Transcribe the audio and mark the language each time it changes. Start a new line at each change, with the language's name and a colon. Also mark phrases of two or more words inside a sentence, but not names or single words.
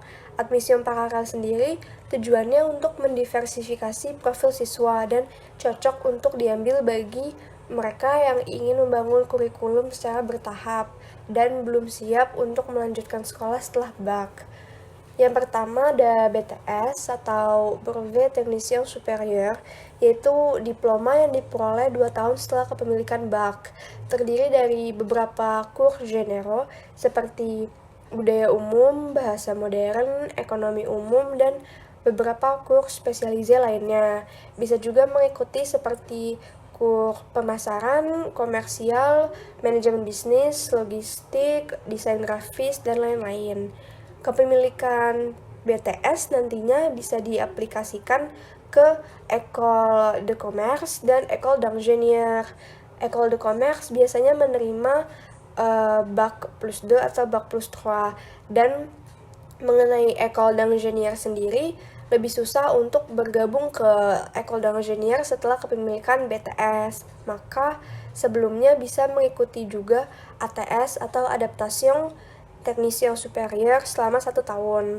Indonesian: Admission paralel sendiri tujuannya untuk mendiversifikasi profil siswa dan cocok untuk diambil bagi mereka yang ingin membangun kurikulum secara bertahap dan belum siap untuk melanjutkan sekolah setelah BAC. Yang pertama ada BTS atau Brevet Technicien Supérieur, yaitu diploma yang diperoleh 2 tahun setelah kepemilikan BAC. Terdiri dari beberapa
French: cours généraux
Indonesian: seperti budaya umum, bahasa modern, ekonomi umum, dan beberapa kurs spesialisasi lainnya. Bisa juga mengikuti seperti kurs pemasaran, komersial, manajemen bisnis, logistik, desain grafis, dan lain-lain. Kepemilikan BTS nantinya bisa diaplikasikan ke
French: École de Commerce
Indonesian: dan
French: École d'Ingénieur. École de Commerce
Indonesian: biasanya menerima Bac plus 2 atau Bac plus 3, dan mengenai
French: École d'Ingénieur
Indonesian: sendiri lebih susah untuk bergabung ke
French: École d'Ingénieur
Indonesian: setelah kepemilikan BTS, maka sebelumnya bisa mengikuti juga ATS atau Adaptation Technicien Supérieur selama 1 tahun.